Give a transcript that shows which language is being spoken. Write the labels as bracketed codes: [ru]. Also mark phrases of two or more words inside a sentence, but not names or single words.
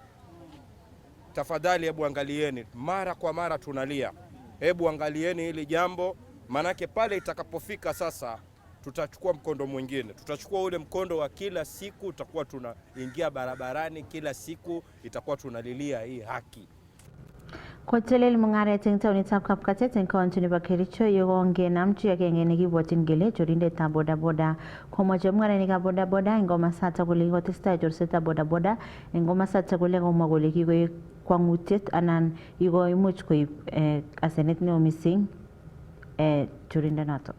[sw] Tafadhali hebu angalieni, mara kwa mara tunalia. Hebu angalieni hili jambo, manake pale itakapofika sasa tutachukua mkondo mwingine. Tutachukua ule mkondo wa kila siku, tutakuwa tunaingia barabarani kila siku, itakuwa tunalilia hii haki. [kln] Kotelel mungaret eng taonitab Kapkatet eng kaunti nebo Kericho yekonge namchi agenge nekibwotyin kele chorindetab bodaboda. Komoche mungarenikab bodaboda eng komasatak kole kikotestai chorsetab bodaboda eng komasatak kole komwa kole kikoek kwangutiet anan ikoimuch koib asenet neo mising chorindonotok.